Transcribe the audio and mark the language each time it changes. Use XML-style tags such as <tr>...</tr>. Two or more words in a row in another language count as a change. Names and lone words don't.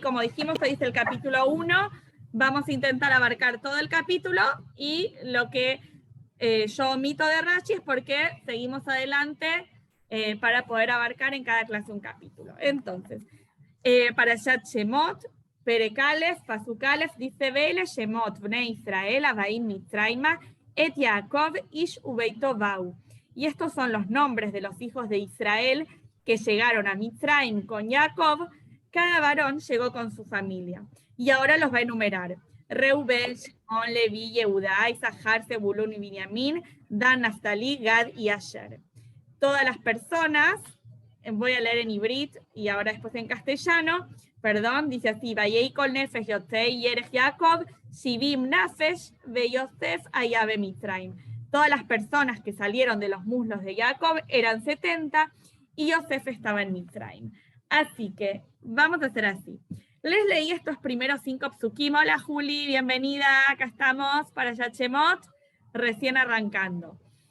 <es>Como dijimos, hoy es el capítulo 1, vamos a intentar abarcar todo el capítulo, y lo que yo omito de Rashi es porque seguimos adelante para poder abarcar en cada clase un capítulo. Entonces, Parashat Shemot,</es> <he>פרק א פסוק א, dice ואלה שמות בני ישראל הבאים מצרימה את יעקב איש וביתו באו.</he> <es>Y estos son los nombres de los hijos de Israel que llegaron a Mitzraim con Jacob. Cada varón llegó con su familia. Y ahora los va a enumerar. Reubén, Shimon, Leví, Yehudá, Isahar, Zebulún y Binyamin, Dan, Naftali, Gad y Asher. Todas las personas, voy a leer en ibrit y ahora después en castellano, perdón, dice así:</es> <he>ויהי כל נפש יצאי ירך יעקב שבעים נפש ויוסף היה במצרים.</he> <es>Todas las personas que salieron de los muslos de Jacob eran 70, y Yosef estaba en Mitzraim. Así que vamos a hacer así. Les leí estos primeros 5 psukim. Hola Juli, bienvenida, acá estamos para Shemot, recién arrancando.</es>